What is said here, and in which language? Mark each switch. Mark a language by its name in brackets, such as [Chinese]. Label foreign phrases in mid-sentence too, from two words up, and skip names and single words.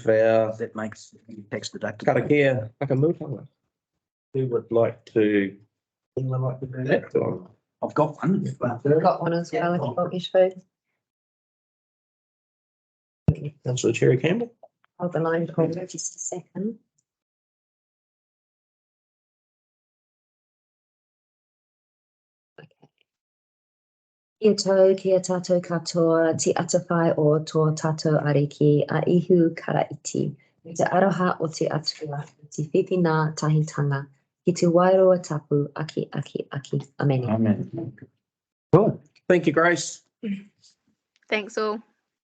[English] That makes tax deductible. [Māori] Karakia Whakamutunga, [English] who would like to? Anyone like to do that? I've got one. I've got one as well, if you want me to. Councillor Cherry Campbell. Hold the line for me just a second. [Māori] Kia tau, kia tātou katoa, te atawhai o tō tātou ariki a ihu karaiti. Me te aroha o te atua, te whiwhina tahitanga, ki te wairoa tapu, aki. [English] Amen. Amen. Cool. Thank you, Grace. Thanks all.